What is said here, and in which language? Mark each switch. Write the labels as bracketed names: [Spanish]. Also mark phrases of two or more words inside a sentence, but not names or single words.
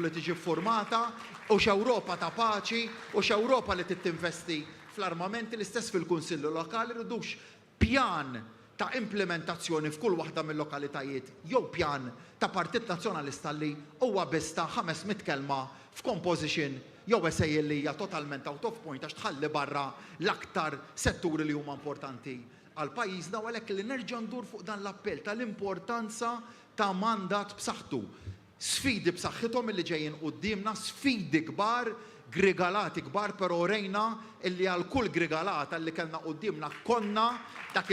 [Maltese] li tiġi ffurmata u x'Ewropa ta' paċi u x'Ewropa li tinvesti fl-armamenti l-istess fil-Kunsilli Lokali rridux pjan ta' implementazzjoni f'kull waħda mill-lokalitajiet jew pjan ta' Partit Nazzjonalista li huwa biss ta' 500 kelma f'composition jew essej li hija totalment [English] out of point [Maltese] għax tħalli barra l-aktar setturi li huma importanti għal pajjiżna u għalhekk li nerġa' ndur fuq dan l-appell tal-importanza ta' mandat b'saħħtu. Sfidi b'saħħithom illi ġejjin qudiemna, sfidi kbar, grigalati kbar, però rejna illi għal kull grigalata li kellna qudiemna konna dak